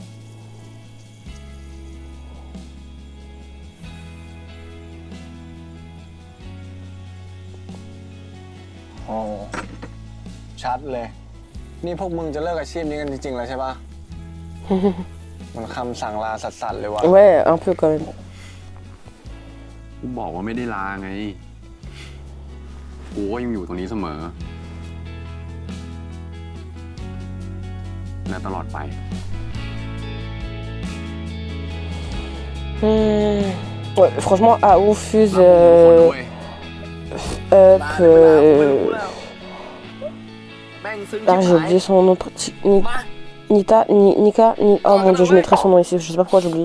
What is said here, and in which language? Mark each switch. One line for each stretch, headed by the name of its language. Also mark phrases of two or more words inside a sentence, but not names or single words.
Thai: โอ้ชัดเลย นี่พวกมึงจะเลิกอาชีพนี้กันจริงๆแล้วใช่ปะ มันคำสั่งลาสัสๆเลยวะ
French: Ouais, un peu quand même.
Thai: กูบอกว่าไม่ได้ลาไงกูก็ยังอยู่ตรงนี้เสมอและตลอดไป
French: Ouais, franchement, AO Fuse... Up... Ah, j'ai oublié son nom. Nita, Nika, oh mon dieu, je mettrai son nom ici, je sais pas pourquoi j'oublie.